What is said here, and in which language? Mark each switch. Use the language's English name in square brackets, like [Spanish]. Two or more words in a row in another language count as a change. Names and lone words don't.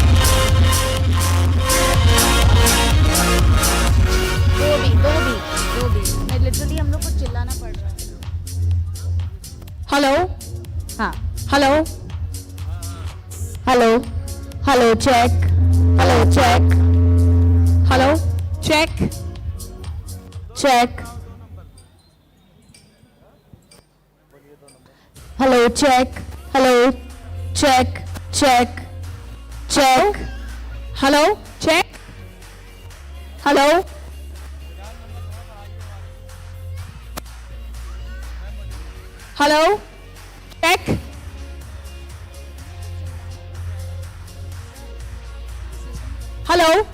[Hindi] दो भी मैं लिटरली हम लोग को चिल्लाना पड़ रहा है. [English] hello, [Hindi] हाँ [English] hello, hello, hello, check, hello, check, hello, check, check, hello, check, hello, check, check, check, hello, check, hello, hello, check, hello,